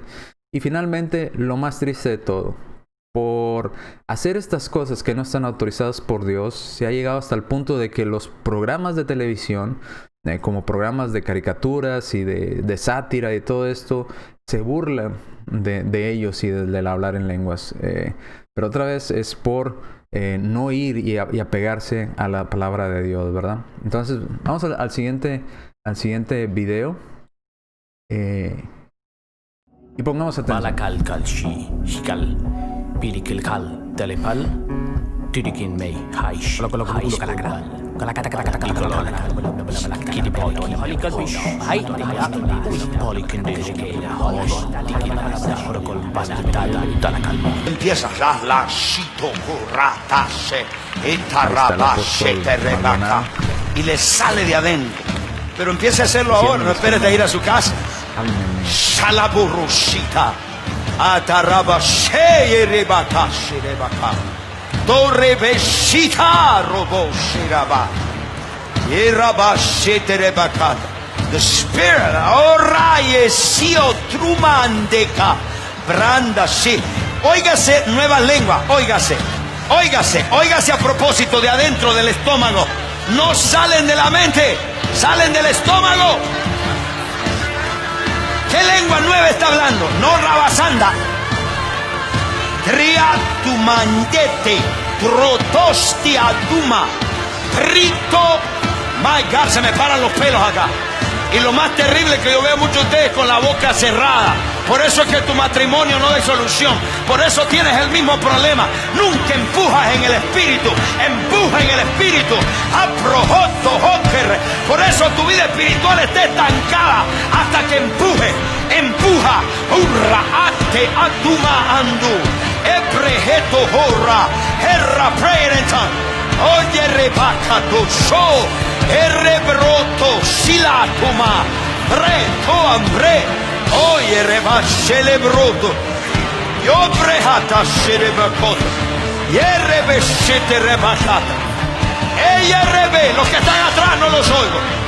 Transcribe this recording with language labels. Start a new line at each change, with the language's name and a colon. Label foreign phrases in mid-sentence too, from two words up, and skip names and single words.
Spanish: Y finalmente, lo más triste de todo, por hacer estas cosas que no están autorizadas por Dios, se ha llegado hasta el punto de que los programas de televisión, como programas de caricaturas y de sátira y todo esto, se burlan de ellos y del hablar en lenguas. Pero otra vez es por no ir y apegarse a la palabra de Dios, ¿verdad? Entonces, vamos al siguiente video. Y pongamos atención. Balakal kalshi hikal pilikil kal telepal tirikin mei haish haish kalakata kata kidi boy halikal bish hai polikin de empieza la shito ratase etarabashe terrebaka y le sale de adentro, pero empieza a hacerlo ahora, no esperes de ir a su casa. Shalaburushita Atarabashe Rebaka Shirebaka Torrebeshita Roboshiraba Yerabashe Terebaka.
English: The Spirit Oraye Sio Trumandeka Branda Si.
Spanish: Óigase nueva lengua, óigase a propósito de adentro del estómago. No salen de la mente, salen del estómago. ¿Qué lengua nueva está hablando? No rabasanda. Triatumandete, trotostiaduma, trito.
English: My God,
Spanish: se me paran los pelos acá. Y lo más terrible es que yo veo a muchos de ustedes con la boca cerrada. Por eso es que tu matrimonio no da solución. Por eso tienes el mismo problema. Nunca empujas en el espíritu. Empuja en el espíritu. Aprojoto hoker. Por eso tu vida espiritual está estancada hasta que empuje. Empuja. Urra ate atuma andu. Eprejeto horra. Herra prerentan. Oye rebacato show. Erebroto silatuma. Preto hambre. Oye rebashe broto. Yo brejata sherebakota. Yerebeshete rebakata. Ella rebe. Los que están atrás no los oigo.